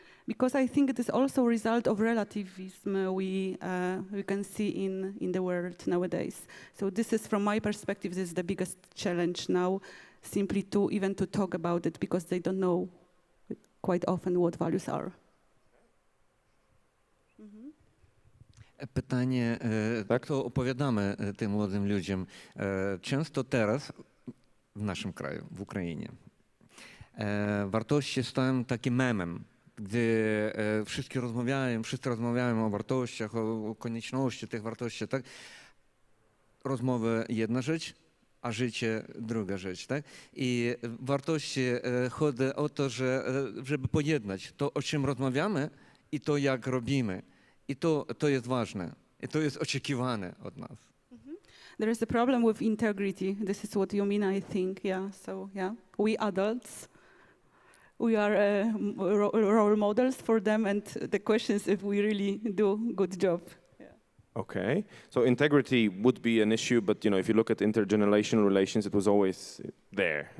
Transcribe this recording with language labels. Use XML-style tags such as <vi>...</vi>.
<en>Because I think it is also a result of relativism we can see in the world nowadays. So this is, from my perspective, this is the biggest challenge now, simply to talk about it, because they don't know quite often what values are.</en> <pl>Pytanie, co opowiadamy tym młodym ludziom? Często teraz w naszym kraju, w Ukrainie, wartości stają takim memem, gdy wszyscy rozmawiają o wartościach, o konieczności tych wartości, tak? Rozmowy jedna rzecz, a życie druga rzecz, tak? I wartości chodzi o to, żeby pojednać to, o czym rozmawiamy i to, jak robimy. I to jest ważne. I to jest oczekiwane od nas.</pl> <en>There is a problem with integrity. This is what you mean, I think. Yeah. So yeah, we adults, we are role models for them, and the question is if we really do a good job. Yeah. Okay, so integrity would be an issue, but if you look at intergenerational relations, it was always there.</en>